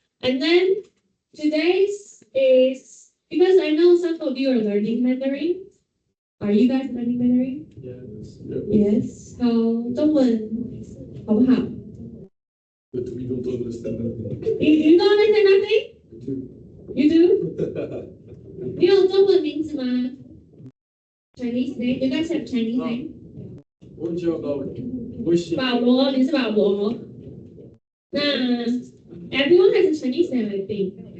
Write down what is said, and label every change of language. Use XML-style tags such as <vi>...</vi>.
<en>And then today's is, because I know some of you are learning Mandarin. Are you guys learning Mandarin? Yes. Yes.</en> <zh>好，中文好不好？</zh> <en>But we don't understand anything. You don't understand nothing? You do?</en> <zh>你有中文名字吗 ？</zh> <en>Chinese name? You guys have Chinese name?</en> <zh>我知道微信。保罗，你是保罗。</zh> <en>那 everyone has a Chinese name, I think.</en>